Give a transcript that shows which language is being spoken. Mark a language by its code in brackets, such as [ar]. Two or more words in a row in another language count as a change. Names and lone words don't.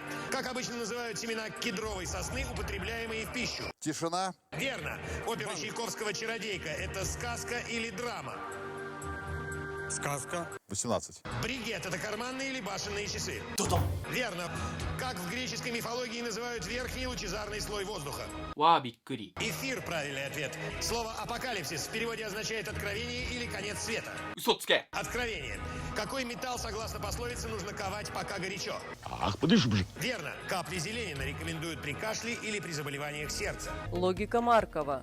[ru] Как обычно называют семена кедровой сосны, употребляемые в пищу? Тишина. Верно. Опера Чайковского «Чародейка» — это сказка или драма? Сказка. 18. Бригет – это карманные или башенные часы. Верно. Как в греческой мифологии называют верхний лучезарный слой воздуха? [ja] わーびっくり [ru] Эфир – правильный ответ. Слово «апокалипсис» в переводе означает «откровение» или «конец света». [ja] 嘘つけ [ru] Откровение. Какой металл, согласно пословице, нужно ковать, пока горячо? Ах, подожди. Верно. Капли Зеленина рекомендуют при кашле или при заболеваниях сердца. Логика Маркова.